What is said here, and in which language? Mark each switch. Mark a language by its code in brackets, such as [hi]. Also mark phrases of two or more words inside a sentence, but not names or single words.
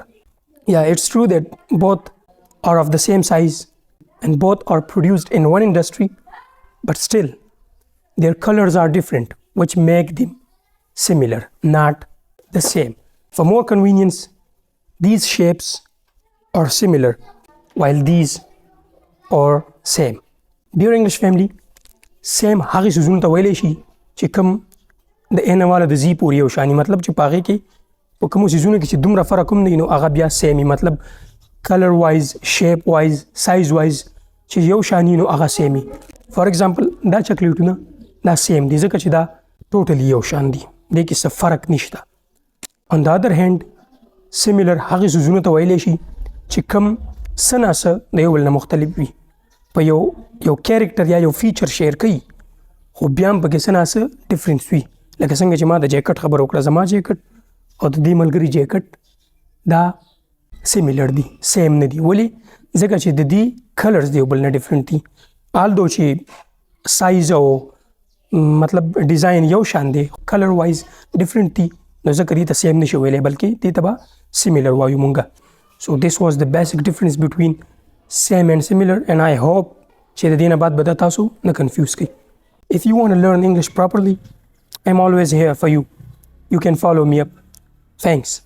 [en] Yeah, it's true that both are of the same size and both are produced in one industry, but still their colors are different, which make them similar, not the same. For more convenience, these shapes are similar while these are same. Dear English family, [ps] same هغه سيزونو ته ویلی شي چې کوم د ان والا د زی پورې یو شاني، مطلب چې په هغې کې په کومو سیزونو کې چې دومره فرق هم نه وي نو هغه بیا سیم وي، مطلب [en] color wise, shape wise, size wise [ps] چې یو شاني نو هغه سیم وي. [en] for example [ps] دا چاکلیټونه دا سیم دي ځکه چې دا ټوټلی یو شان دي، دې کې څه فرق نشته. [en] on the other hand [ps] similar هغې سیزونو ته ویلی شي چې کوم څه نه څه د یو بل نه مختلف وي، په یو کیریکټر یا یو فیچر شیر کوي خو بیا هم پکې څه نه څه ډفرنس وي. لکه څنګه چې ما د جیکټ خبره وکړه، زما جیکټ او د دې ملګري جیکټ دا سیمیلر دي، سیم نه دي. ولې؟ ځکه چې د دې کلرز د یو بل نه ډفرنټ دي، آلدو چې سایز او مطلب ډیزاین یو شان دی، [en] color wise [ps] ډفرنټ دي، نو ځکه دې ته سیم نشي ویلی بلکې دې ته به سیمیلر وایو مونږه. [en] So this was the basic difference between same and similar, and I hope [ps] چې د دې نه بعد به دا تاسو نه کنفیوز کړي. [en] If you want to learn English properly, I'm always here for you. You can follow me up. Thanks.